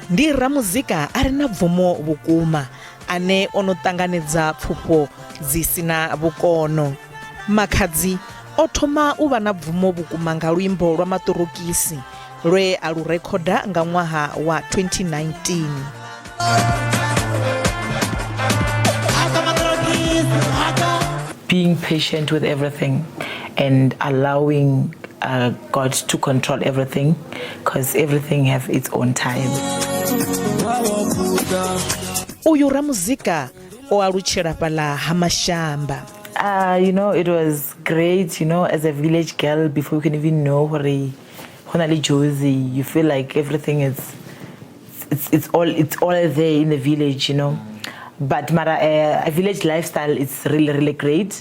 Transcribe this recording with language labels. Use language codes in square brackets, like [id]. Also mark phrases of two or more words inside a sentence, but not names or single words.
[ve] ndi Ramuzika arina bvumo vhukuma ane ono ṱanganedza pfufho dzi sina vhukono. Makhadzi o thoma u vha na bvumo vhukuma nga luimbo lwa Matorokisi lwe a lu rekhoda nga ṅwaha wa 2019. [en] Being patient with everything and allowing God to control everything, because everything have its own time. [ve] Uyu Ramuzika o alutshela fhala ha mashamba. [en] It was great, as a village girl, before you can even know Josie, you feel like everything it's all there in the village, But a village lifestyle is really, really great.